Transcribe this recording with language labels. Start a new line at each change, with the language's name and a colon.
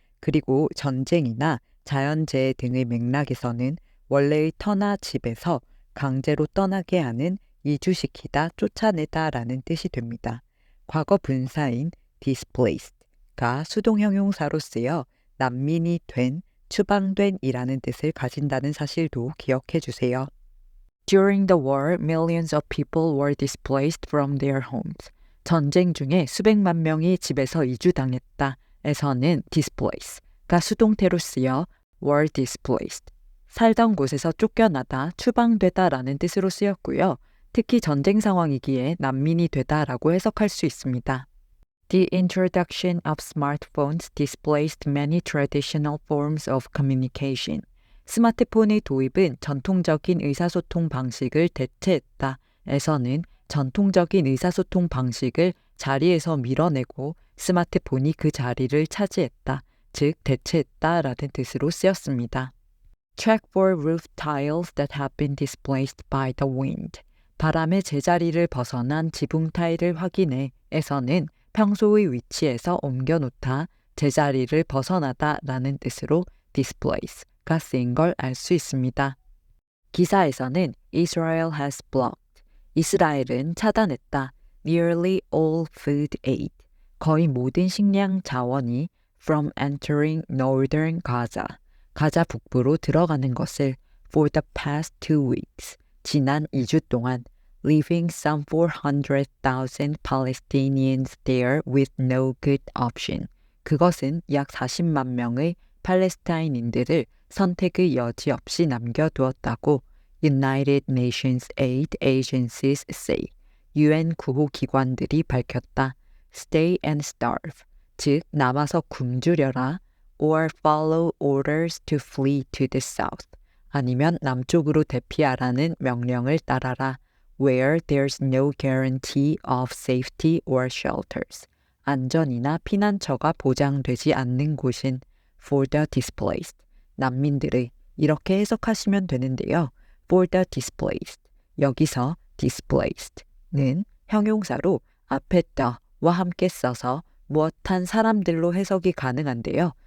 Korean: 그리고 전쟁이나 자연재해 등의 맥락에서는 원래의 터나 집에서 강제로 떠나게 하는 이주시키다, 쫓아내다라는 뜻이 됩니다. 과거 분사인 displaced가 수동 형용사로 쓰여 난민이 된, 추방된이라는 뜻을 가진다는 사실도 기억해 주세요.
English: During the war, millions of people were displaced from their homes.
Korean: 전쟁 중에 수백만 명이 집에서 이주당했다. 에서는 displace가 수동태로 쓰여
English: were displaced.
Korean: 살던 곳에서 쫓겨나다, 추방되다라는 뜻으로 쓰였고요. 특히 전쟁 상황이기에 난민이 되다라고 해석할 수 있습니다.
English: The introduction of smartphones displaced many traditional forms of communication.
Korean: 스마트폰의 도입은 전통적인 의사소통 방식을 대체했다. 에서는 전통적인 의사소통 방식을 자리에서 밀어내고 스마트폰이 그 자리를 차지했다. 즉 대체했다라는 뜻으로 쓰였습니다.
English: Check for roof tiles that have been displaced by the wind.
Korean: 바람의 제자리를 벗어난 지붕 타일을 확인해. 에서는 평소의 위치에서 옮겨놓다, 제자리를 벗어나다 라는 뜻으로 displace가 쓰인 걸 알 수 있습니다. 기사에서는
English: Israel has blocked.
Korean: 이스라엘은 차단했다.
English: Nearly all food aid.
Korean: 거의 모든 식량 자원이
English: from entering northern Gaza.
Korean: 가자 북부로 들어가는 것을
English: for the past 2 weeks.
Korean: 지난 2주 동안
English: leaving some 400,000 Palestinians there with no good option.
Korean: 그것은 약 40만 명의 팔레스타인인들을 선택의 여지 없이 남겨두었다고
English: United Nations Aid Agencies say.
Korean: UN 구호기관들이 밝혔다.
English: Stay and starve.
Korean: 즉 남아서 굶주려라.
English: Or follow orders to flee to the south.
Korean: 아니면 남쪽으로 대피하라는 명령을 따라라.
English: Where there's no guarantee of safety or shelters.
Korean: 안전이나 피난처가 보장되지 않는 곳인
English: for the displaced.
Korean: 난민들의 이렇게 해석하시면 되는데요.
English: for the displaced.
Korean: 여기서 displaced는 형용사로 앞에 the와 함께 써서 무엇한 사람들로 해석이 가능한데요.